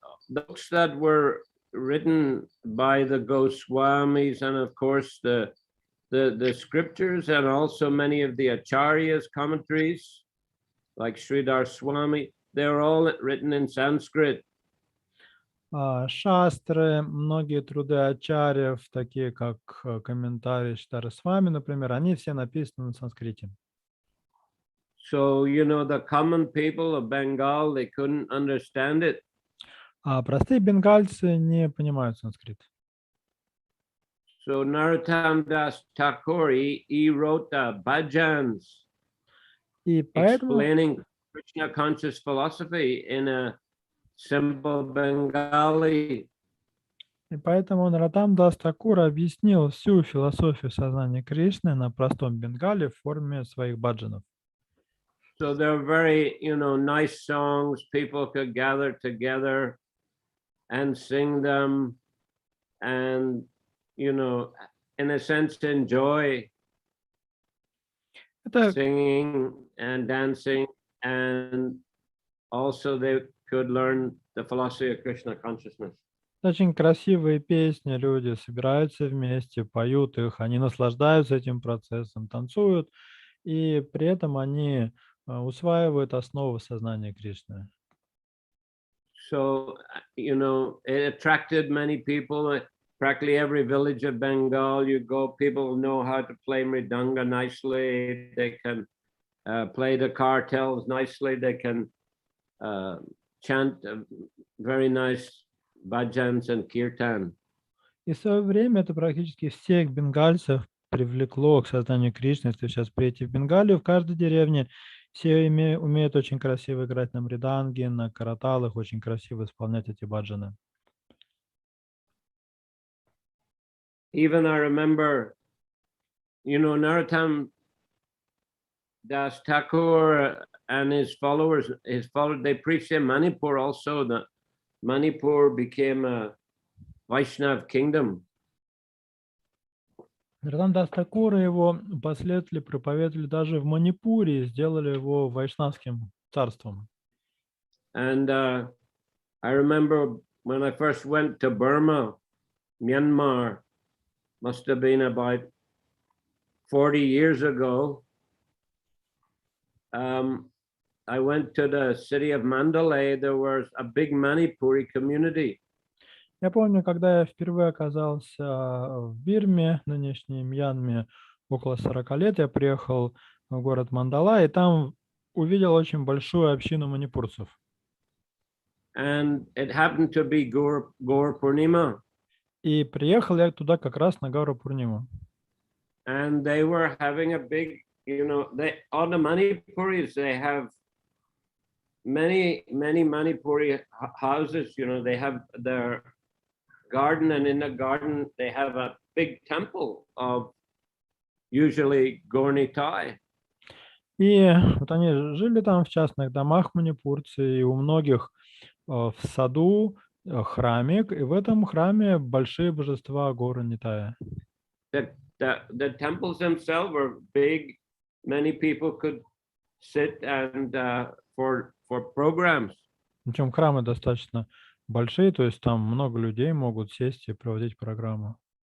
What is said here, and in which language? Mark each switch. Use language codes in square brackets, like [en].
[en] Books that were written by the Goswamis and of course the scriptures and also many of the acharyas commentaries like Sridhar Swami, they're all written in Sanskrit. [ru] Шастры, многие труды ачарьев, такие как комментарии Шридхара-свами, например, они все написаны на санскрите. [en] So, you know, the common people of Bengal, they couldn't understand it. [ru] А простые бенгальцы не понимают санскрит. [en] So Narottam Das Thakur, he wrote the bhajans explaining Krishna conscious philosophy in a simple Bengali. [ru] И поэтому Нароттам Дас Тхакур объяснил всю философию сознания Кришны на простом бенгале в форме своих баджанов. [en] So they're very, you know, nice songs. People could gather together and sing them and, you know, in a sense, enjoy singing and dancing, and also they could learn the philosophy of Krishna consciousness. [ru] Очень красивые песни, люди собираются вместе, поют их, они наслаждаются этим процессом, танцуют, и при этом они усваивают основы сознания Кришны. [en] So, you know, it attracted many people. Practically every village of Bengal, you go, people know how to play mridanga nicely. They can play the cartels nicely. They can chant very nice bhajans and kirtan. [ru] И в свое время это практически всех бенгальцев привлекло к созданию Кришны. Если сейчас прийти в Бенгалию, в каждой деревне все умеют очень красиво играть на мриданге, на караталах, очень красиво исполнять эти баджаны. [en] Even I remember, you know, Narottam Das Thakur and his followers, they preached in Manipur also, that Manipur became a Vaishnav kingdom. [ru] Нароттам Дас Тхакур и его последователи проповедовали даже в Манипуре, сделали его вайшнавским царством. [en] And I remember when I first went to Burma, Myanmar, must have been about 40 years ago. I went to the city of Mandalay. There was a big Manipuri community. [ru] Я помню, когда я впервые оказался в Бирме, нынешней Мьянме, около 40 лет, я приехал в город Мандала, и там увидел очень большую общину манипурцев. [en] And it happened to be Gaur Purnima. [ru] И приехал я туда как раз на Гауру Пурниму. [en] And they were having a big, on the Manipuris, they have many Manipuri houses, they have their garden, and in the garden they have a big temple of usually Gaur-Nitai. [ru] И вот они жили там в частных домах манипурцы, и у многих в саду храмик, и в этом храме большие божества Гора Нитая. [en] The temples themselves were big. Many people could sit and for programs. [ru] Причем храмы достаточно большие, то есть там много людей могут сесть и проводить программу.